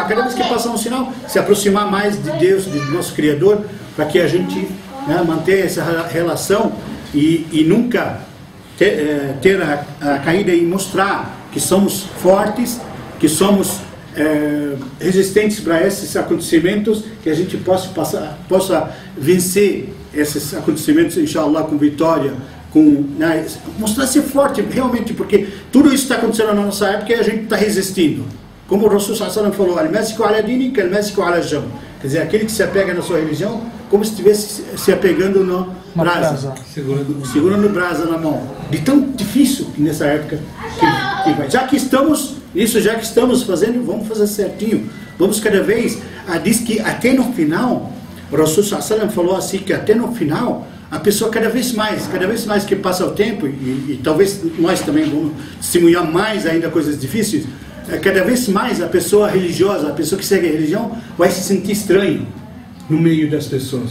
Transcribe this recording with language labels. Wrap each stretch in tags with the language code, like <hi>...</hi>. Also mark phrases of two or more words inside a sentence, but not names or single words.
<pt>Cada vez que passar um sinal, se aproximar mais de Deus, do nosso Criador, para que a gente, né, mantenha essa relação e nunca ter a caída e mostrar que somos fortes, que somos resistentes para esses acontecimentos, que a gente possa vencer esses acontecimentos, inshallah, com vitória, né, mostrar ser forte realmente, porque tudo isso está acontecendo na nossa época e a gente está resistindo. Como o</pt> <ar>رسول صلى الله falou, الماسك على دينه كالماسك على جمر,</ar> <pt>quer dizer, aquele que se apega na sua religião como se estivesse se apegando no brasa, segurando brasa na mão. De tão difícil nessa época que vai. Já que estamos fazendo, vamos fazer certinho. Vamos cada vez. Diz que até no final, o</pt> <ar>رسول صلى الله</ar> <pt>falou assim, que até no final a pessoa cada vez mais que passa o tempo, e talvez nós também vamos testemunhar mais ainda coisas difíceis, cada vez mais a pessoa religiosa, a pessoa que segue a religião, vai se sentir estranho no meio das pessoas.</pt>